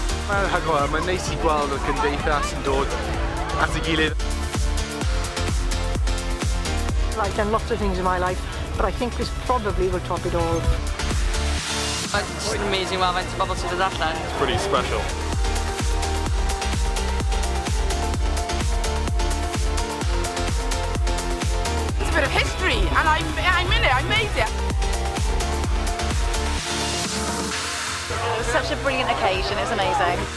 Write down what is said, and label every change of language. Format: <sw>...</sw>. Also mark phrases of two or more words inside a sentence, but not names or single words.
<cy>Mae'n neis I gweld y cymdeithas yn dod at ei gilydd.</cy> <en>I've done lots of things in my life, but I think this probably will top it all. It's just amazing while</en> <cy>faint o bobl sydd yn allan.</cy> <en>It's pretty special. It's a bit of history, and I'm in it, I made it. It was such a brilliant occasion, it was amazing.</en>